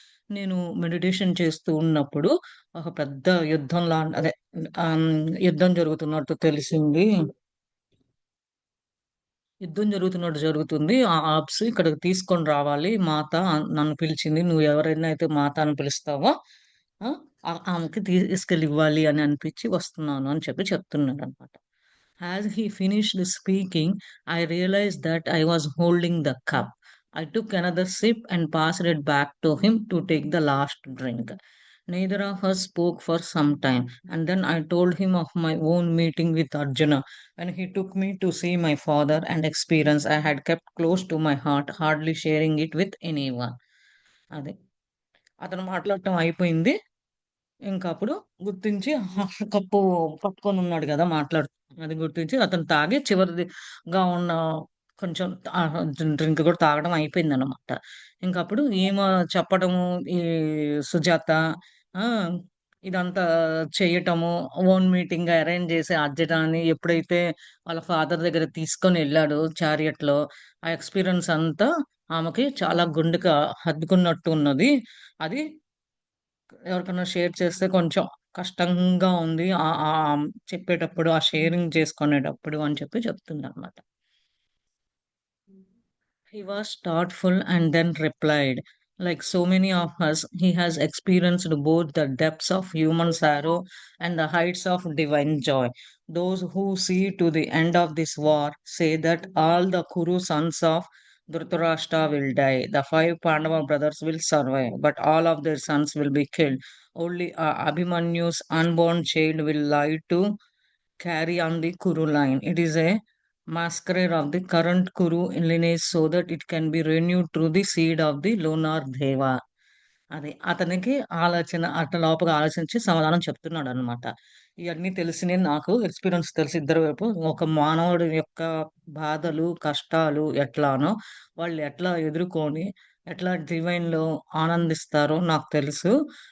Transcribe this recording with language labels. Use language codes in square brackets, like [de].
[te] నేను మెడిటేషన్ చేస్తూ ఉన్నప్పుడు ఒక పెద్ద అదే యుద్ధం జరుగుతున్నట్టు తెలిసింది. యుద్ధం జరుగుతున్నట్టు జరుగుతుంది. ఆ ఆర్బ్స్ ఇక్కడికి తీసుకొని రావాలి. మాత నన్ను పిలిచింది. నువ్వు ఎవరైనా అయితే మాత అని పిలుస్తావో ఆ! ఆమెకి తీసుకెళ్ళి ఇవ్వాలి అని అనిపించి వస్తున్నాను అని చెప్పి చెప్తున్నాడనమాట. [en] As he finished speaking, I realized that I was holding the cup. I took another sip and passed it back to him to take the last drink. Neither of us spoke for some time, and then I told him of my own meeting with Arjuna when he took me to see my father, and experience I had kept close to my heart, hardly sharing it with anyone. [te] అది అతను మాట్లాడటం అయిపోయింది. ఇంకప్పుడు గుర్తించి cup పట్టుకొనున్నాడు గదా! అది గుర్తించి అతను తాగి చివరిదిగా ఉన్న కొంచెం డ్రింక్ గూడా తాగడం అయిపోయిందనమాట. ఇంకప్పుడు ఈమె చెప్పడము, ఈ సుజాత ఆ! ఇదంతా చెయ్యటము, ఓన్ మీటింగ్ అరేంజ్ జేసి అర్జునాని ఎప్పుడైతే వాళ్ళ ఫాదర్ దగ్గరికి తీసుకొనెళ్ళాడో చారియట్‌లో, ఆ ఎక్స్‌పీరియన్స్ అంతా ఆమెకి చాలా గుండెకి హత్తుకున్నట్టు ఉన్నది. అది ఎవరికన్నా షేర్ చేస్తే కొంచెం కష్టంగా ఉంది. చెప్పేటప్పుడు, ఆ షేరింగ్ చేసుకునేటప్పుడు అని చెప్పి చెప్తుందనమాట. [en] He was thoughtful and then replied, like so many of us, he has experienced both the depths of human sorrow and the heights of divine joy. Those who see to the end of this war say that all the Kuru sons of Dhritarashtra will die. The five Pandava brothers will survive, but all of their sons will be killed. Only Abhimanyu's unborn child will lie to carry on the Kuru line. It is a masquerade of the current Kuru lineage so that it can be renewed through the seed of the lunar Deva. [te] అది. అతనికి ఆలోచన అట్లా లోపల ఆలోచించి సమాధానం చెప్తున్నాడనమాట. ఇయన్నీ తెలిసినయి నాకు experience తెలుసు ఇద్దరి వైపు. ఒక మానవుడి యొక్క బాధలు, కష్టాలు ఎట్లానో, వాళ్ళు ఎట్లా ఎదుర్కొని, ఎట్లా డివైన్‌లో ఆనందిస్తారో నాకు తెలుసు.